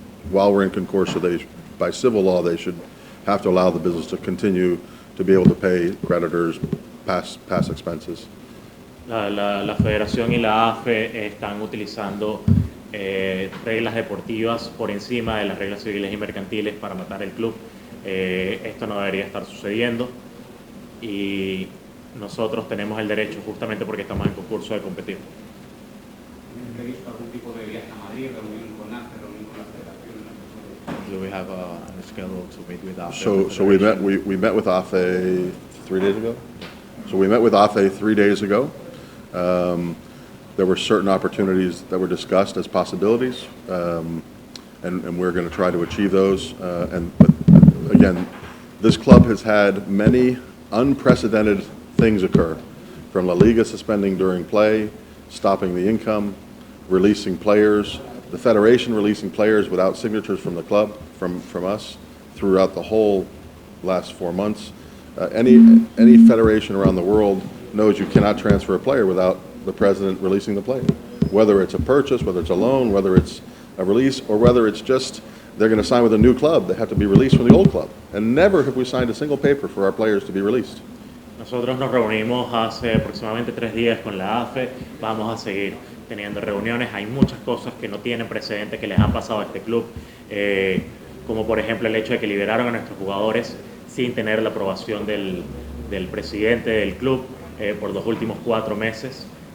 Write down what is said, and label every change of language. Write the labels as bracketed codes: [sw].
[en] While we're in concourse, by civil law, they should have to allow the business to continue to be able to pay creditors past expenses. [es] La Federación y la AFE están utilizando reglas deportivas por encima de las reglas civiles y mercantiles para matar el club. Esto no debería estar sucediendo y nosotros tenemos el derecho, justamente porque estamos en concurso, de competir. ¿Tienen previsto algún tipo de viaje a Madrid, reunión con AFE, reunión con la Federación? [en] Do we have a schedule to meet with AFE? So we met with AFE 3 days ago. So we met with AFE 3 days ago. There were certain opportunities that were discussed as possibilities, and we're going to try to achieve those. But again, this club has had many unprecedented things occur, from La Liga suspending during play, stopping the income, releasing players, the Federation releasing players without signatures from the club, from us, throughout the whole last 4 months. Any federation around the world knows you cannot transfer a player without the president releasing the player, whether it's a purchase, whether it's a loan, whether it's a release, or whether it's just they're going to sign with a new club. They have to be released from the old club. And never have we signed a single paper for our players to be released. [es] Nosotros nos reunimos hace aproximadamente 3 días con la AFE, vamos a seguir teniendo reuniones. Hay muchas cosas que no tienen precedente que les han pasado a este club, como por ejemplo el hecho de que liberaron a nuestros jugadores sin tener la aprobación del presidente del club por los últimos 4 meses.